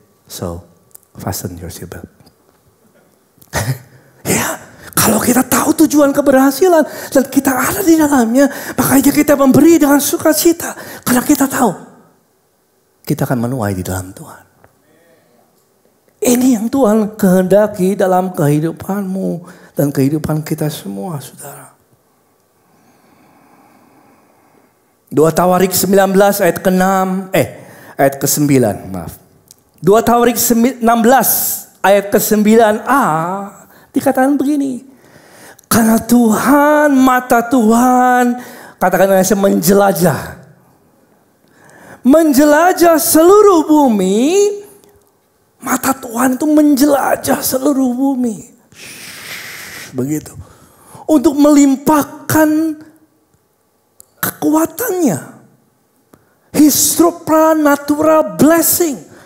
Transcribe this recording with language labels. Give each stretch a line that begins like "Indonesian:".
English: So, fasten your seatbelt.
Indonesian: Ya, kalau kita tahu tujuan keberhasilan dan kita ada di dalamnya, makanya kita memberi dengan sukacita. Karena kita tahu kita akan menuai di dalam Tuhan. Ini yang Tuhan kehendaki dalam kehidupanmu dan kehidupan kita semua, saudara. 2 Tawarik 19 ayat ke-6, ayat ke-9, maaf. 2 Tawarik 16 ayat ke-9a dikatakan begini. Karena Tuhan, mata Tuhan, katakan saya menjelajah. Menjelajah seluruh bumi. Mata Tuhan itu menjelajah seluruh bumi. Begitu. Untuk melimpahkan kekuatannya.
English: His supernatural blessing.